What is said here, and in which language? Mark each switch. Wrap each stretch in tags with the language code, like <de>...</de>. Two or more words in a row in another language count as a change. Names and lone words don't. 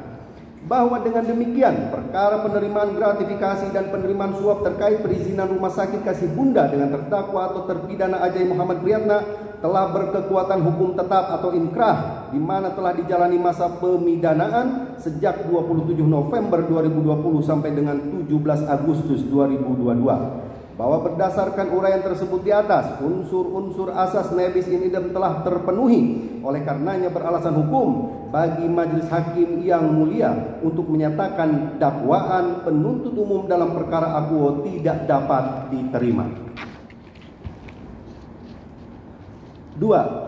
<id>Bahwa dengan demikian perkara penerimaan gratifikasi dan penerimaan suap terkait perizinan Rumah Sakit Kasih Bunda dengan terdakwa atau terpidana Ajai Muhammad Priyatna telah berkekuatan hukum tetap atau inkrah, di mana telah dijalani masa pemidanaan sejak 27 November 2020 sampai dengan 17 Agustus 2022. Bahwa berdasarkan uraian tersebut di atas, unsur-unsur asas</id> <la>nebis in idem</la> <id>telah terpenuhi, oleh karenanya beralasan hukum bagi majelis hakim yang mulia untuk menyatakan dakwaan penuntut umum dalam perkara akuo tidak dapat diterima. 2.</id>